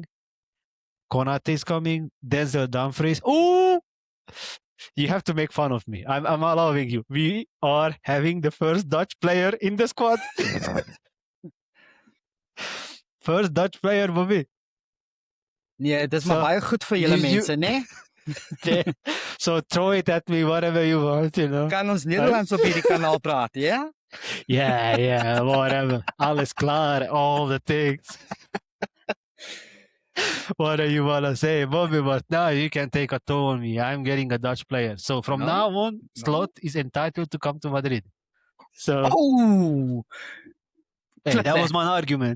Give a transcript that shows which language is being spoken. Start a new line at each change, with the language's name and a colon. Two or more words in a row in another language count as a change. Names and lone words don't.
English: Konate is coming. Denzel Dumfries. Oh, you have to make fun of me. I'm allowing you. We are having the first Dutch player in the squad. First Dutch player, Bobby. Yeah,
Afrikaans: dis maar baie goed vir julle mense, né?
English: So throw it at me whatever you want,
Afrikaans: Kan ons Nederlands op hierdie kanaal praat, ja?
English: Yeah, whatever.
Afrikaans: Alles klaar,
English: all the things. What do you want to say, Bobby? But now you can take a toe on me. I'm getting a Dutch player. So from now on, Slot is entitled to come to Madrid. So. Oh! Hey, that was my argument.